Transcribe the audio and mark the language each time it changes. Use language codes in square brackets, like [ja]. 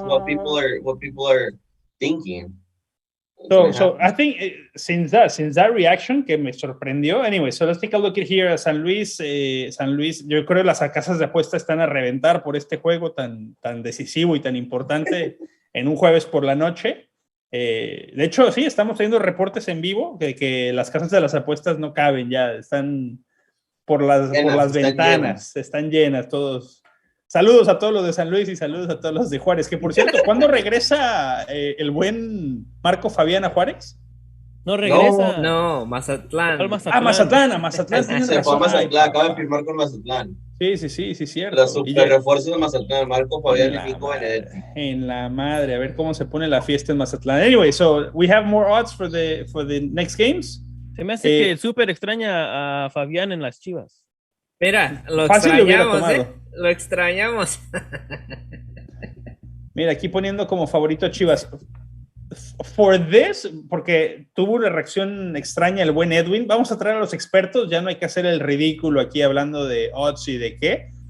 [en] What people are thinking. So I think since that reaction [es] que me sorprendió, [en] anyway, so let's take a look at here at San Luis, [es] yo creo que las casas de apuesta están a reventar por este juego tan decisivo y tan importante en un jueves por la noche. De hecho, sí, estamos teniendo reportes en vivo de que las casas de las apuestas no caben ya, están por las ventanas, están llenas todos. Saludos a todos los de San Luis y saludos a todos los de Juárez. Que por cierto, ¿cuándo regresa el buen Marco Fabián a Juárez? No regresa. No, Mazatlán. Mazatlán. Se fue a Mazatlán, acaba de firmar con Mazatlán. Sí, cierto. Los super refuerzos de Mazatlán, Marco Fabián y Nico Benedetti. En la madre, a ver cómo se pone la fiesta en Mazatlán. [en] Anyway, so we have more odds for the next games. [es] Se me hace que el Super extraña a Fabián en las Chivas. Mira, lo extrañamos, Lo extrañamos. Mira, aquí poniendo como favorito a Chivas. [en] For this, [es] porque tuvo una reacción extraña el buen Edwin, vamos a traer a los expertos, ya no hay que hacer el ridículo aquí hablando de odds y de qué.